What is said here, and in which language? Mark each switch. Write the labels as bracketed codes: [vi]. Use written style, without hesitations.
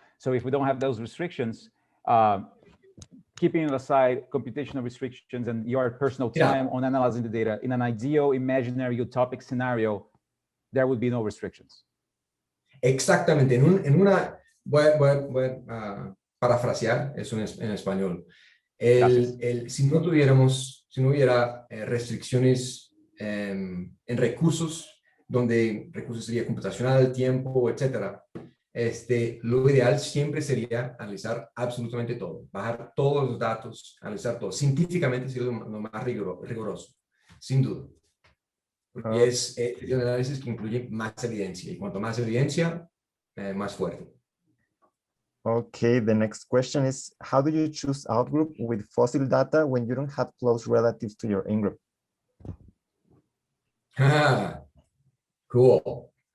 [en] So if we don't have those restrictions, keeping aside computational restrictions and your personal time on analyzing the data, in an ideal, imaginary, utopic scenario, there would be no restrictions. [es] Exactamente. Voy a parafrasear eso en español. Si no hubiera restricciones en recursos, donde recursos sería computacional, tiempo, etcétera, lo ideal siempre sería analizar absolutamente todo, bajar todos los datos, analizar todo. Científicamente sería lo más riguroso, sin duda. Porque es un análisis que incluye más evidencia, y cuanto más evidencia, más fuerte. [en] Okay, the next question is, how do you choose outgroup with fossil data when you don't have close relatives to your in-group? Cool.